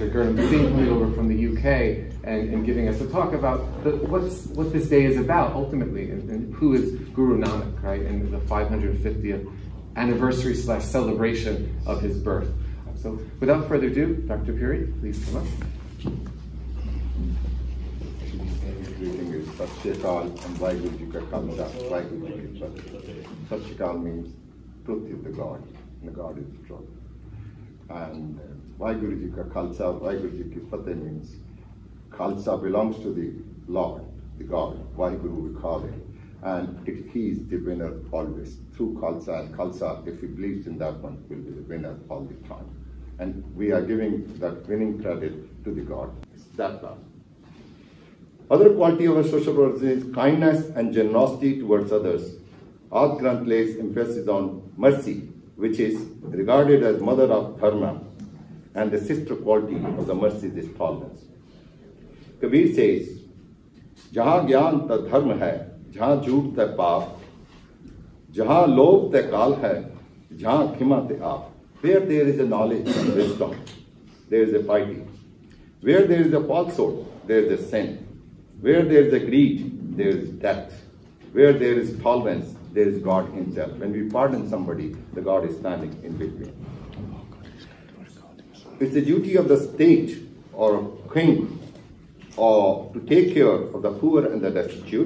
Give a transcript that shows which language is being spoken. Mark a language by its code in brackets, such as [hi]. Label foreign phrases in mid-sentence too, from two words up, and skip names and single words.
[en] Gurnam Singh coming over from the UK and giving us a talk about what this day is about ultimately, and who is Guru Nanak, right, and the 550th anniversary / celebration of his birth. So without further ado, Dr. Puri, please come up. Greeting is [pa] ਸਤਿ ਸ੍ਰੀ ਅਕਾਲ and ਵਾਹਿਗੁਰੂ ਜੀ ਕਾ ਖ਼ਾਲਸਾ, ਵਾਹਿਗੁਰੂ ਜੀ ਕੀ ਫ਼ਤਹਿ. ਸਤਿ ਸ੍ਰੀ ਅਕਾਲ [en] means truth is the God, and the God is the truth. And [pa] ਵਾਹਿਗੁਰੂ ਜੀ ਕਾ ਖ਼ਾਲਸਾ, ਵਾਹਿਗੁਰੂ ਜੀ ਕੀ ਫ਼ਤਹਿ [en] means Khalsa belongs to the Lord, the God, Vaheguru we call him. And he is the winner always. Through Khalsa, and Khalsa, if he believes in that one, will be the winner all the time. And we are giving that winning credit to the God. It's that love. Other quality of a social person is kindness and generosity towards others. Our Granth lays emphasis on mercy, which is regarded as mother of dharma, and the sister quality of the mercy is tolerance. [hi] Kabir says, "जहाँ ज्ञान त धर्म है, जहाँ झूठ त पाप, जहाँ लोभ त काल है, जहाँ खिमा त आप." [en] Where there is a knowledge and wisdom, there is a piety. Where there is a falsehood, there is a sin. Where there is a greed, there is death. Where there is tolerance, there is God himself. When we pardon somebody, the God is standing in between. It's the duty of the state or king to take care of the poor and the destitute.